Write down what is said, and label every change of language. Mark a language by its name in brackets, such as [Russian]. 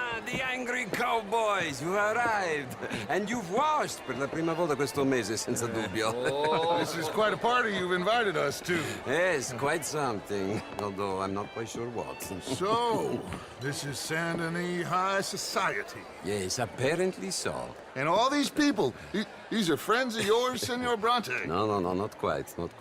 [English] The angry cowboys, you arrived. And you've washed [Italian] per la prima volta questo mese, senza dubbio. [English] This is quite a party you've invited us to. Yes, quite something. Although I'm not quite sure what. So, this is Saint Denis High Society. Yes, apparently so. And all these people, these are friends of yours, Senor Bronte? No, not quite.